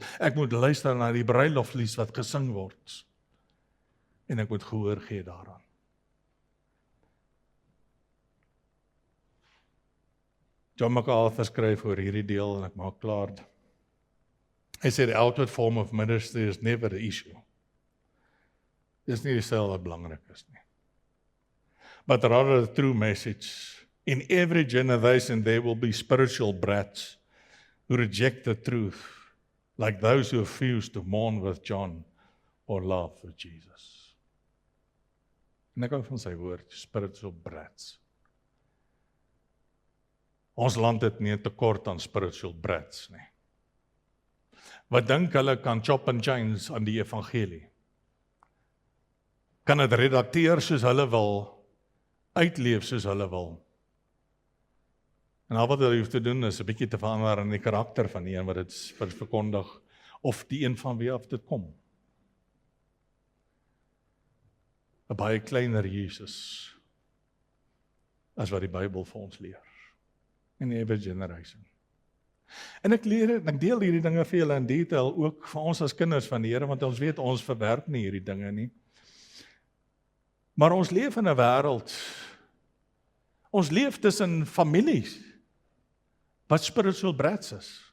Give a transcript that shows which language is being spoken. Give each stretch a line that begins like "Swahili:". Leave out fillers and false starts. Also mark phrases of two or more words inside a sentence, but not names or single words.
Afrikaans: Ek moet luister na die bruiloflied wat gesing word. En ek moet gehoor gee daaraan. John MacArthur skryf oor hierdie deel en ek maak klaar. Hy sê
English: the outward form of ministry is never the issue.
Afrikaans: Dis nie dieselfde wat belangrik is nie.
English: But rather the true message. In every generation there will be spiritual brats who reject the truth, like those who refuse to mourn with John or laugh with Jesus.
Afrikaans: En ek hou van sy woord,
English: spiritual brats.
Afrikaans: Ons land het nie 'n tekort aan
English: spiritual brats
Afrikaans: nie. Wat dink hulle kan
English: chop and change
Afrikaans: aan die evangelie? Kan dit redakteer soos hulle wil, uitleef soos hulle wil. En al wat hulle hoef te doen is 'n bietjie te verander in die karakter van die een wat dit verkondig, of die een van wie af dit kom. 'n Baie kleiner Jesus as wat die Bybel vir ons leer.
English: In every generation.
Afrikaans: En ek deel hierdie dinge vir julle in detail, ook vir ons as kinders van die Here, want ons weet ons verwerp nie hierdie dinge nie. Maar ons leef in 'n wêreld, ons leef tussen families, wat
English: spiritual brats
Afrikaans: is.